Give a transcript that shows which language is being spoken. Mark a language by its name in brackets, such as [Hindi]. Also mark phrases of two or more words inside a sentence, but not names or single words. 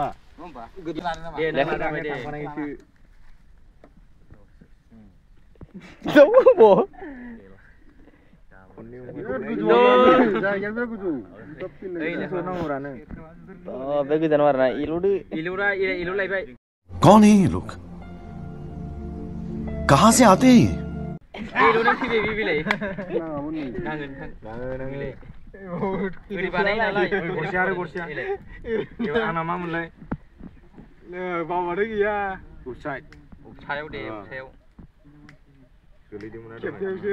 [Bodo] होमबा गोदै लानो नामा दे थांफानायसो बे गोजान आरोना इलु लायबाय [Hindi] कौन है ये लोग कहां से आते हैं [Bodo] इलु नों फैबाय बे बिलाय नांगोन ओरै बानाय नालाय गरसेया आरो गरसेया एबार आंना मा मोनलाय बावबाथाय गैया सायाव दे सायाव गोलैदोंमोन आरो खेबसेयावसो